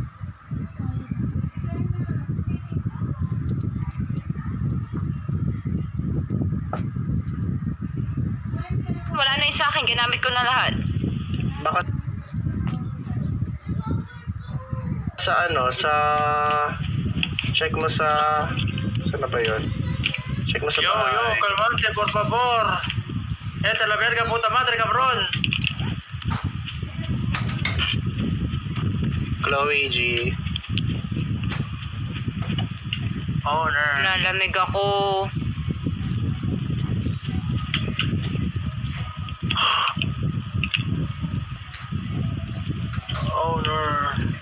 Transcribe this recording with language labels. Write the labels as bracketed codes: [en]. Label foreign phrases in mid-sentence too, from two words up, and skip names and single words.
[tl] Wala na yung sa akin. Ginamit ko na lahat. Baka sa check mo sa saan na ba yun? Check mo sa bahay. [es] Calmante, por favor. La verga, puta madre, cabrón. [en] Chloe G. Owner. [tl] Nalamig ako. [en] Owner.